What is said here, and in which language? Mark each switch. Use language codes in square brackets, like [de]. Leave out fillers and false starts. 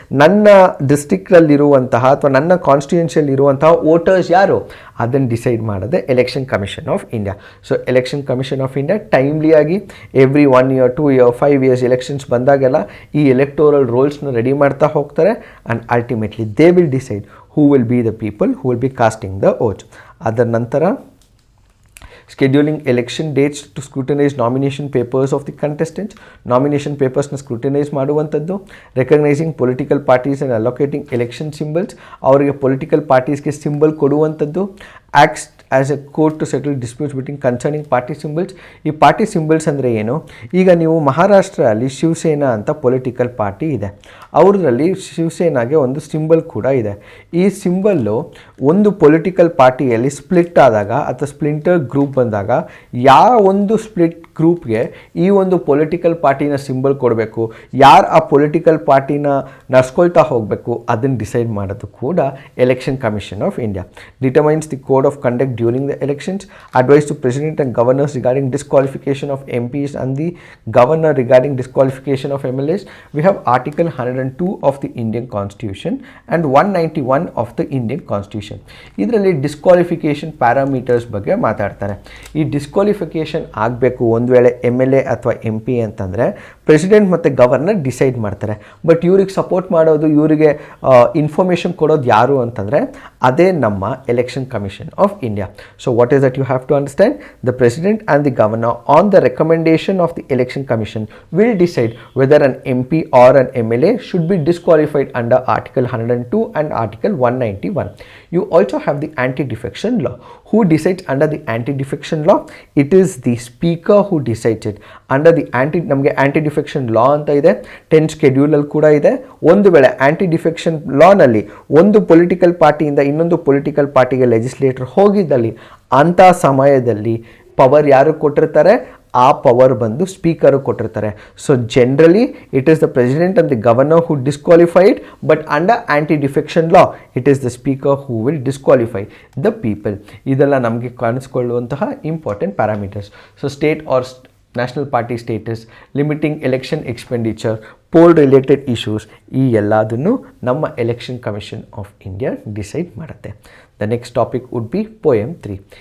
[kn] ನನ್ನ ಡಿಸ್ಟ್ರಿಕ್ಟಲ್ಲಿರುವಂತಹ ಅಥವಾ ನನ್ನ ಕಾನ್ಸ್ಟಿಟ್ಯೂನ್ಸಿಯಲ್ಲಿರುವಂತಹ ವೋಟರ್ಸ್ ಯಾರು? ಅದನ್ನು ಡಿಸೈಡ್ ಮಾಡೋದೇ election commission of India. So election commission of India ಟೈಮ್ಲಿಯಾಗಿ [en] every 1 year 2 year 5 years [kn] elections ಬಂದಾಗೆಲ್ಲ ಈ ಎಲೆಕ್ಟೋರಲ್ ರೋಲ್ಸ್ನ ರೆಡಿ ಮಾಡ್ತಾ ಹೋಗ್ತಾರೆ. [en] And ultimately they will decide who will be the people who will be casting the vote. [kn] ಅದರ ನಂತರ [en] scheduling election dates to scrutinize nomination papers of the contestants. Nomination papers [kn] na scrutinize ಮಾಡುವಂಥದ್ದು. [en] Recognizing political parties and allocating election symbols. [kn] ಅವರಿಗೆ political parties ಗೆ symbol ಕೊಡುವಂಥದ್ದು. [en] Acts as a court to settle disputes between concerning party symbols. [kn] ಈ party symbols ಅಂದರೆ ಏನು? ಈಗ ನೀವು ಮಹಾರಾಷ್ಟ್ರ ಅಲ್ಲಿ ಶಿವಸೇನಾ ಅಂತ ಪೊಲಿಟಿಕಲ್ ಪಾರ್ಟಿ ಇದೆ. ಅವ್ರದ್ರಲ್ಲಿ ಶಿವಸೇನಾಗೆ ಒಂದು ಸಿಂಬಲ್ ಕೂಡ ಇದೆ. ಈ ಸಿಂಬಲ್ಲು ಒಂದು ಪೊಲಿಟಿಕಲ್ ಪಾರ್ಟಿಯಲ್ಲಿ ಸ್ಪ್ಲಿಟ್ ಆದಾಗ ಅಥವಾ ಸ್ಪ್ಲಿಂಟರ್ ಗ್ರೂಪ್ ಬಂದಾಗ ಯಾವ ಒಂದು ಸ್ಪ್ಲಿಟ್ ಗ್ರೂಪ್ಗೆ ಈ ಒಂದು ಪೊಲಿಟಿಕಲ್ ಪಾರ್ಟಿನ ಸಿಂಬಲ್ ಕೊಡಬೇಕು, ಯಾರು ಆ ಪೊಲಿಟಿಕಲ್ ಪಾರ್ಟಿನ ನಡ್ಸ್ಕೊಳ್ತಾ ಹೋಗಬೇಕು, ಅದನ್ನು ಡಿಸೈಡ್ ಮಾಡೋದು ಕೂಡ election commission of India. [en] Determines the code of conduct during the elections, advice to president and governors regarding disqualification of MPs and the governor regarding disqualification of MLAs. We have article 102 of the Indian constitution and 191 of the Indian constitution. [kn] ಇದರಲ್ಲಿ disqualification parameters ಬಗ್ಗೆ ಮಾತಾಡ್ತಾರೆ. ಈ disqualification ಆಗಬೇಕು ಒಂದು ವೇಳೆ MLA ಅಥವಾ MP ಅಂತಂದರೆ president ಮತ್ತು ಗವರ್ನರ್ ಡಿಸೈಡ್ ಮಾಡ್ತಾರೆ. ಬಟ್ ಇವ್ರಿಗೆ ಸಪೋರ್ಟ್ ಮಾಡೋದು, ಇವರಿಗೆ ಇನ್ಫಾರ್ಮೇಷನ್ ಕೊಡೋದು ಯಾರು ಅಂತಂದರೆ ಅದೇ ನಮ್ಮ election commission of India. [en] So what is that you have to understand? The president and the governor on the recommendation of the election commission will decide whether an MP or an MLA should be disqualified under article 102 and article 191. You also have the anti-defection law. Who decides under the anti-defection law? It is the speaker who decides it. Under the [kn] ನಮಗೆ anti-defection law ಅಂತ ಇದೆ, 10 schedule ಅಲ್ಲಿ ಕೂಡ ಇದೆ. ಒಂದು ವೇಳೆ anti-defection ಲಾನಲ್ಲಿ ಒಂದು political ಪಾರ್ಟಿಯಿಂದ ಇನ್ನೊಂದು ಪೊಲಿಟಿಕಲ್ ಪಾರ್ಟಿಗೆ ಲೆಜಿಸ್ಲೇಟರ್ ಹೋಗಿದ್ದಲ್ಲಿ ಅಂಥ ಸಮಯದಲ್ಲಿ ಪವರ್ ಯಾರು ಕೊಟ್ಟಿರ್ತಾರೆ? ಆ ಪವರ್ ಬಂದು ಸ್ಪೀಕರು ಕೊಟ್ಟಿರ್ತಾರೆ. [en] So generally it is the president and the governor who disqualified, but under anti defection law it is the speaker who will disqualify the people. [kn] ಇದೆಲ್ಲ ನಮಗೆ ಕಾಣಿಸ್ಕೊಳ್ಳುವಂತಹ important parameters. So state R national party status, limiting election expenditure, pole related issues, ಈ ಎಲ್ಲದನ್ನು ನಮ್ಮ election commission of India decide ಮಾಡುತ್ತೆ. [en] The next topic would be Poem 3.